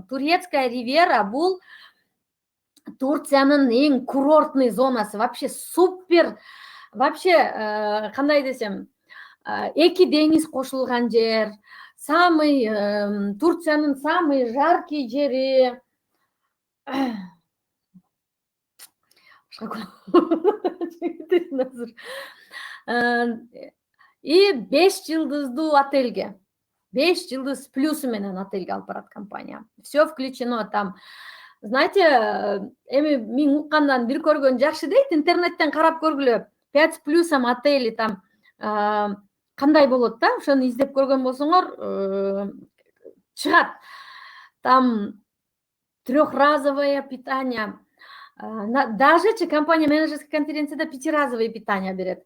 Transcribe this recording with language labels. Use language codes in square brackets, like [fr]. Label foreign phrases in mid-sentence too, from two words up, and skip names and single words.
[ky] Турецкая ривьера бул Турциянын эң курортный зонасы, [ru] вообще супер, вообще [ky] кандай десем, 2 деңиз кошулган жер, Турциянын [ru] самый жаркий [ky] жери. И 5 жылдыздуу отельге, 5 жылдыз плюсу менен отельге алып барат компания. [ru] Все включено там. Знаете, [ky] эми мен уккандан бир көргөн жакшы дейт, интернеттен карап көргүлө. 5 [ru] плюсом отели там [ky] кандай болот да, ошону издеп көргөн болсоңор, чыгат. [ru] Там трехразовое питание, [ky] Дажечи компания [ru] менеджерский конференцияда пятиразовые питания берет.